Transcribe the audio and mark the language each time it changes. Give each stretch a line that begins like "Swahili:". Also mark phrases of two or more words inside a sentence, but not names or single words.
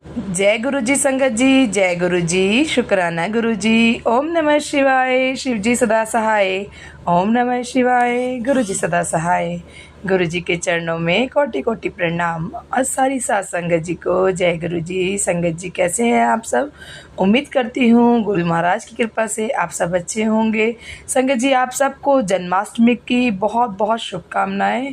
Hindi: जय गुरु जी संगत जी, जय गुरु जी, शुक्राना गुरु जी।
Sanskrit: ओम नमः शिवाय,
Hindi: शिव जी सदा सहाय।
Sanskrit: ओम नमः शिवाय,
Hindi: गुरु जी सदा सहाय। गुरु जी के चरणों में कोटि कोटि प्रणाम और सारी सात संगत जी को जय गुरु जी। संगत जी कैसे हैं आप सब? उम्मीद करती हूँ गुरु महाराज की कृपा से आप सब अच्छे होंगे। संगत जी, आप सबको जन्माष्टमी की बहुत बहुत शुभकामनाएं।